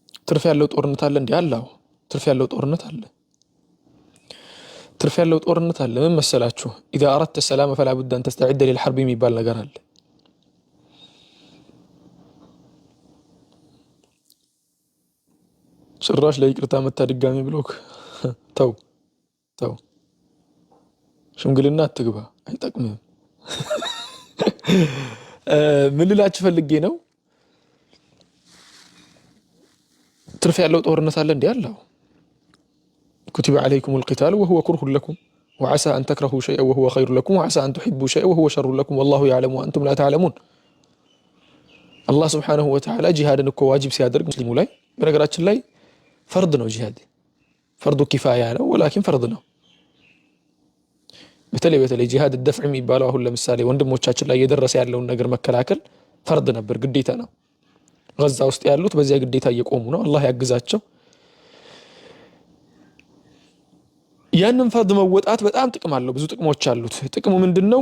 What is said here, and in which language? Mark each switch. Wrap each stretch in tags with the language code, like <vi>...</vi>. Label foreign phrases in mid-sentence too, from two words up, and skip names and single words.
<am>ትርፍ ያለው ጦርነት አለ እንዴ? አላው ትርፍ ያለው ጦርነት አለ። ትርፍ ያለው ጦርነት አለ። ምን መሰላችሁ?</am> <ar>إذا أردت السلام فلا بد أن تستعد للحرب</ar> <am>የሚባል ነገር አለ። ጭራሽ ለይቅርታ መታ ድጋሚ ብሎክ ተው ተው፣ ሽምግልና አትግባ፣ አይጠቅምም። ምን ልላችሁ ፈልጌ ነው፣ ትርፍ ያለው ጦርነት አለ እንዴ?</am> <ar>አላው كتب عليكم القتال وهو كره لكم وعسى أن تكرهوا شيئا وهو خير لكم وعسى أن تحبوا شيئا وهو شر لكم والله يعلم وأنتم لا تعلمون. الله سبحانه وتعالى جهادن</ar> <am>እኮ ዋጅብ ሲያደርግ ሙስሊሙ ላይ በነገራችን ላይ ፈርድ ነው ጂሃድ፣</am> <ar>فرض كفاية</ar> <am>ነው ወላኪን ፈርድ ነው። በተለይ ጂሃድ الدفع የሚባለው አሁን ለምሳሌ ወንድሞቻችን ላይ እየደረሰ ያለውን ነገር መከላከል ፈርድ ነበር፣ ግዴታ ነው። ጋዛ ውስጥ ያሉት በዚያ ግዴታ እየቆሙ ነው፣ አላህ ያግዛቸው። ያንን ፈርድ መወጣት በጣም ጥቅም አለው፣ ብዙ ጥቅሞች አሉት። ጥቅሙ ምንድነው?</am>